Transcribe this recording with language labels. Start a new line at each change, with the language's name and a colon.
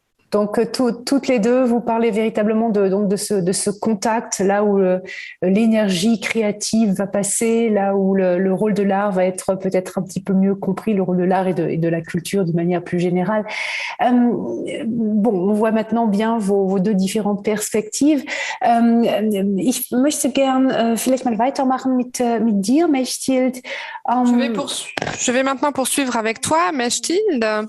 French: Donc, toutes les deux, vous parlez véritablement de ce contact, là où l'énergie créative va passer, là où le rôle de l'art va être peut-être un petit peu mieux compris, le rôle de l'art et de la culture de manière plus générale. Bon, on voit maintenant bien vos deux différentes perspectives.
German: Ich möchte gern vielleicht mal weitermachen mit dir, Mechthild.
French: Je vais maintenant poursuivre avec toi, Mechthild.